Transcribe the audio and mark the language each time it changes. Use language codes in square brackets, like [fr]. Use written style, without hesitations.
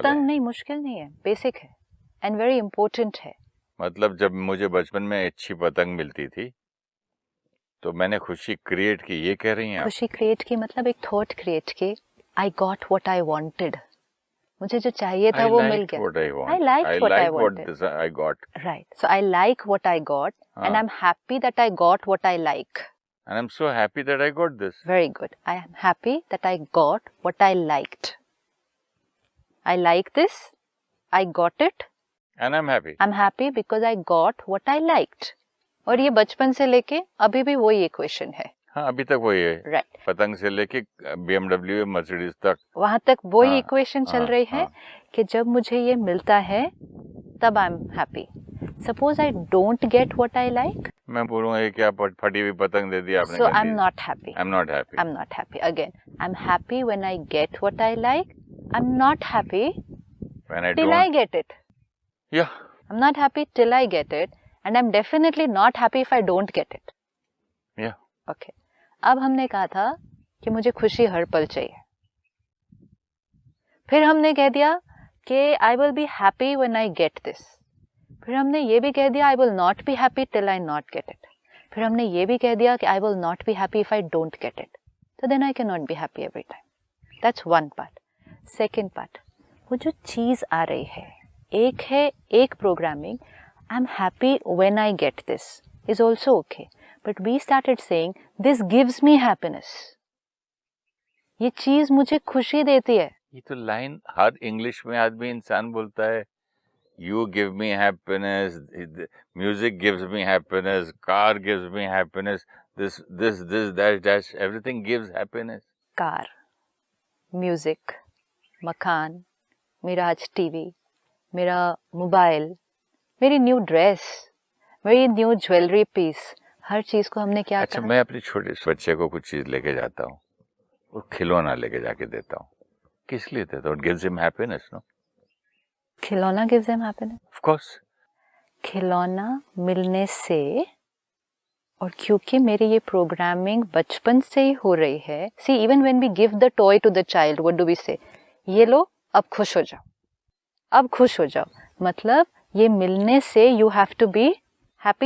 [hi] पतंग नहीं, मुश्किल नहीं है, बेसिक है [en] and very important [hi] है। मतलब जब मुझे बचपन में अच्छी पतंग मिलती थी तो मैंने खुशी क्रिएट की, ये कह रही हैं आप? खुशी क्रिएट की मतलब एक थॉट क्रिएट की, [en] I got what I wanted, [hi] मुझे जो चाहिए था वो मिल गया। [en] I liked what I wanted. This I got. Right. So I like what I got and I'm happy that I got what I like. And I'm so happy that I got this. Very good. I am happy that I got what I liked. I like this. I got it. And I'm happy. I'm happy because I got what I liked. [hi] और ये बचपन से लेके अभी भी वही equation है. हाँ, अभी तक वही है. [en] Right. [hi] पतंग से लेके BMW मर्सिडीज तक. वहां तक वही हाँ, इक्वेशन चल हाँ, रही है हाँ. कि जब मुझे ये मिलता है तब [en] I am happy. Suppose I don't get what I like, [hi] मैं बोलूंगा ये क्या फटी हुई पतंग दे दी आपने. [en] So I am not happy. I'm not happy. I'm not happy. Again, I'm happy when I get what I like. I'm not happy When I till don't. I get it. Yeah. I'm not happy till I get it. And I'm definitely not happy if I don't get it. Yeah. Okay. [hi] अब हमने कहा था कि मुझे खुशी हर पल चाहिए. फिर हमने कह दिया कि [en] I will be happy when I get this. [hi] फिर हमने ये भी कह दिया [en] I will not be happy till I not get it. [hi] फिर हमने ये भी कह दिया कि [en] I will not be happy if I don't get it. So then I cannot be happy every time. That's one part. Second part, [hi] वो जो चीज़ आ रही है, एक है एक programming. [en] I'm happy when I get this is also okay. But we started saying this gives me happiness. [hi] ये चीज़ मुझे खुशी देती है. ये तो लाइन हर इंग्लिश में आदमी इंसान बोलता है. [en] You give me happiness, music gives me happiness, car gives me happiness, this, that, everything gives happiness. [hi] Car, music, मकान, मेरा आज टीवी, मेरा मोबाइल, मेरी न्यू ड्रेस, मेरी न्यू ज्वेलरी पीस, हर चीज को हमने क्या अच्छा, कहा? मैं अपने छोटे बच्चे को कुछ चीज लेके जाता हूँ, वो खिलौना लेके जाके देता हूँ. किस लिए देता हूँ? [en] It gives him happiness, no? खिलौना gives them happiness. Of course. [hi] खिलौना मिलने से, और क्योंकि मेरी ये प्रोग्रामिंग बचपन से ही हो रही है. [en] See even when we give the toy to the child, what do we say? [hi] ये लो, अब खुश हो जाओ, [en] अब खुश हो जाओ. [hi] मतलब ये मिलने से [en] You have to be happy.